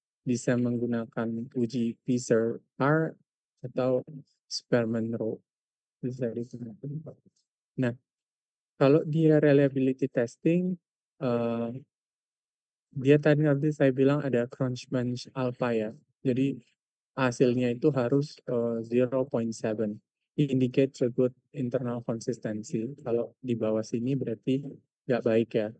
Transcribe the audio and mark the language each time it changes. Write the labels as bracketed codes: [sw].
[id] Bisa menggunakan uji PCR atau Spearman-Rho. Bisa digunakan. Nah, kalau dia reliability testing, dia tadi nanti saya bilang ada Crunchbench alpha ya. Jadi hasilnya itu harus 0.7. [en] Indicate a good internal consistency. [id] Kalau di bawah sini berarti nggak baik ya.